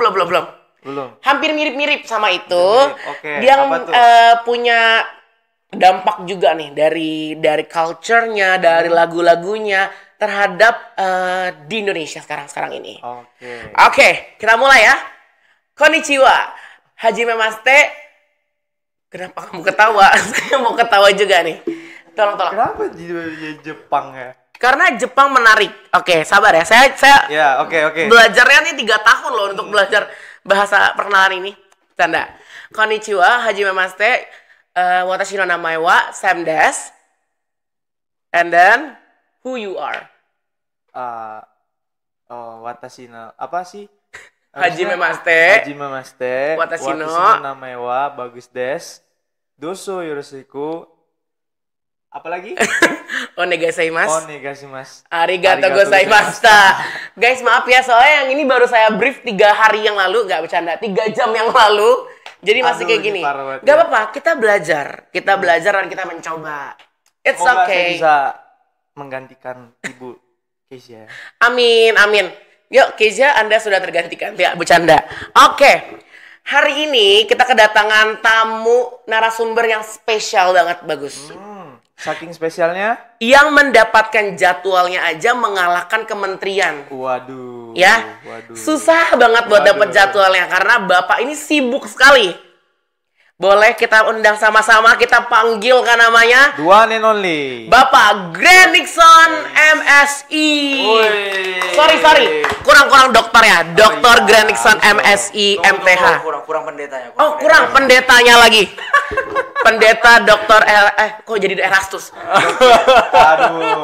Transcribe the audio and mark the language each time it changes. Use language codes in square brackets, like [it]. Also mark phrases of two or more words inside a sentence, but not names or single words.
[id] Hampir mirip-mirip sama itu. Oke. Yang punya dampak juga nih dari culture-nya, dari lagu-lagunya terhadap di Indonesia sekarang ini. Oke, kita mulai ya. [ja] こんにちは。はじめまして. [id] Kenapa kamu ketawa? Saya mau ketawa juga nih. Tolong. Kenapa jadi Jepang ya? Karena Jepang menarik. Oke, sabar ya. Saya Ya, oke. Belajarnya nih 3 tahun loh untuk belajar bahasa perkenalan ini. Tanda. [ja] こんにちは、はじめまして。私の名前はSamです. [en] And then who you are? [ja] 私の [id] apa sih? [ja] はじめまして. 私の名前はbagusです。どうぞよろしく. [id] Apalagi? [ja] お願いします. ありがとうありがとうございました. [id] Guys, maaf ya, soalnya yang ini baru saya brief 3 hari yang lalu, nggak bercanda, 3 jam yang lalu. Jadi masih kayak gini. Gak apa-apa, kita belajar dan kita mencoba. [en] It's [id] Semoga [en] okay. [id] saya bisa menggantikan Ibu Kezia. Amin. Yuk, Kezia, Anda sudah tergantikan. Ya, bercanda. Oke. Hari ini kita kedatangan tamu narasumber yang spesial banget, bagus. Saking spesialnya? Yang mendapatkan jadwalnya aja mengalahkan kementerian. Waduh. Ya, susah banget buat dapat jadwalnya karena Bapak ini sibuk sekali. Boleh kita undang sama-sama, kita panggil kan namanya? [en] The one and only [id] Bapak Grand Nixon MSI. Sorry, kurang dokter ya, Dr. Grand Nixon MSI MTH. Kurang pendetanya. Kurang pendetanya lagi. Pendeta Dr. kok jadi Erastus? Aduh.